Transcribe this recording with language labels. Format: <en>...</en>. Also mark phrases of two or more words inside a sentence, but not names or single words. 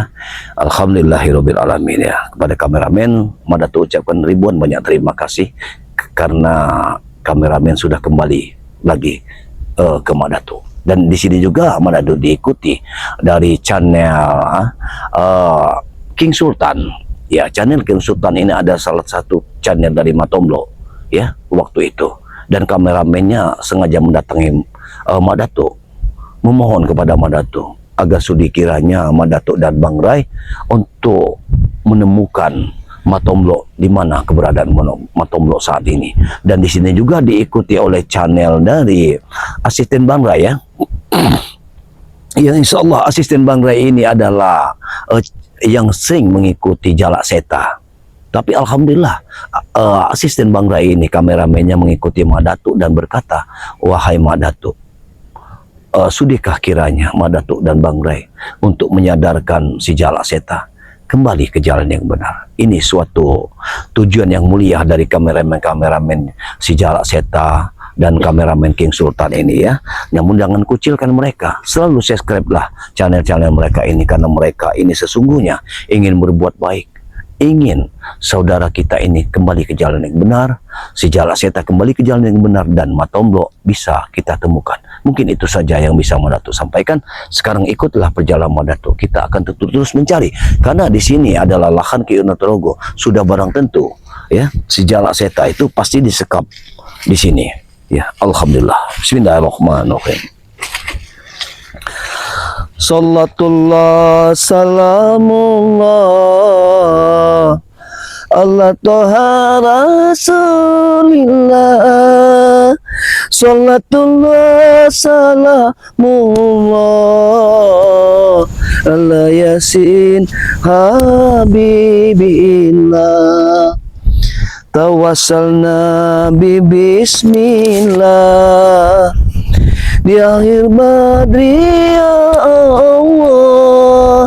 <ar>الحمد لله رب العالمين</ar> <id>ya. Kepada kameramen Mak Datuk ucapkan ribuan banyak terima kasih karena kameramen sudah kembali lagi ke Mak Datuk. Dan di sini juga Mak Datuk diikuti dari channel King Sultan. Ya, channel King Sultan ini ada salah satu channel dari Matomblo ya waktu itu. Dan kameramennya sengaja mendatangi Mak Datuk, memohon kepada Mak Datuk agar sudi kiranya Mak Datuk dan Bang Rai untuk menemukan Matomblo, di mana keberadaan Matomblo saat ini. Dan di sini juga diikuti oleh channel dari asisten Bang Rai ya. Yang</id> <ar>إن شاء الله</ar> <id>asisten Bang Rai ini adalah yang sering mengikuti Jalak Seta. Tapi alhamdulillah asisten Bang Rai ini kameramennya mengikuti Mak Datuk dan berkata, wahai Mak Datuk, sudikah kiranya Mak Datuk dan Bang Rai untuk menyadarkan si Jalak Seta kembali ke jalan yang benar. Ini suatu tujuan yang mulia dari kameramen si Jalak Seta dan kameramen King Sultan ini ya. Namun jangan kucilkan mereka, selalu subscribe lah channel-channel mereka ini, karena mereka ini sesungguhnya ingin berbuat baik, ingin saudara kita ini kembali ke jalan yang benar, si Jalak Seta kembali ke jalan yang benar, dan Matomblo bisa kita temukan. Mungkin itu saja yang bisa Mak Datuk sampaikan. Sekarang ikutlah perjalanan Mak Datuk, kita akan terus mencari, karena di sini adalah lahan Ki Uno Torogo. Sudah barang tentu ya, si Jalak Seta itu pasti disekap di sini. Ya, alhamdulillah.</id> <ar>بسم الله الرحمن الرحيم. صلاة الله سلام الله الله طه رسول الله. صلاة الله سلام الله على يس حبيب الله. توسلنا ب بسم الله دي آخر بدري يا الله.</ar>